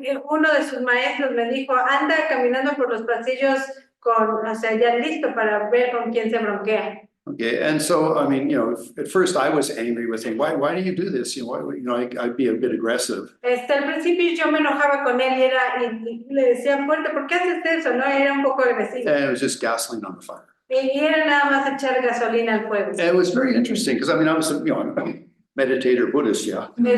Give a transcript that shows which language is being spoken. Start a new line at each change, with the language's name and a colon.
Spanish: Uno de sus maestros me dijo, anda caminando por los pasillos o sea, ya listo para ver con quién se bronquea.
English: Okay, and so, I mean, you know, at first I was angry with him. Why do you do this? You know, I'd be a bit aggressive.
Spanish: Al principio yo me enojaba con él y le decía fuerte, ¿por qué haces eso? No, era un poco agresivo.
English: And it was just gasoline on the fire.
Spanish: Y era nada más echar gasolina al fuego.
English: And it was very interesting because I mean, I was, you know, I'm a meditator Buddhist, yeah.